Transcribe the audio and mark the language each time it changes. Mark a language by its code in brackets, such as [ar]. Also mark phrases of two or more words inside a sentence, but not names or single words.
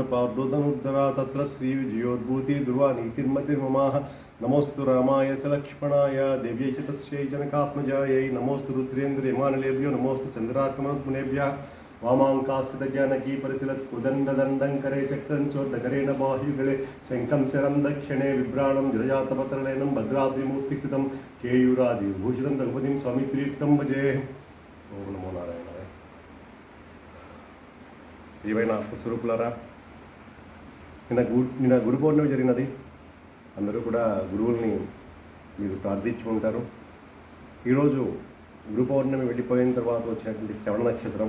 [sa] पार्वतनुद्धरा तत्र श्रीविजयोद्भूति दुर्वा नीतिर्मतिर्ममाः नमोस्तु रामाय सलक्ष्मणाय देव्यै च तस्यै जनकात्मजायै नमोस्तु रुद्रेन्द्रयमानलेभ्यो नमोस्तु चन्द्रार्कमनत्मुनेभ्यः वामाङ्कासितजानकी परिशिलत्कुदण्डदण्डं करे चक्रं चोर्धकरेण बाहुयुगले शङ्खं शरं दक्षिणे बिभ्राणं जलजातपत्रलेनं भद्राद्रिमूर्तिस्थितं केयूरादिभूषितं रघुपतिं स्वामित्रियुक्तं भजे ఓం నమో నారాయణాయ. [te] శ్రీవైన ఆత్మస్వరూపులారా, నిన్న గురు పౌర్ణమి జరిగినది. అందరూ కూడా గురువుల్ని మీరు ప్రార్థించి ఉంటారు. ఈరోజు గురు పౌర్ణమి వెళ్ళిపోయిన తర్వాత వచ్చినటువంటి శ్రవణ నక్షత్రం.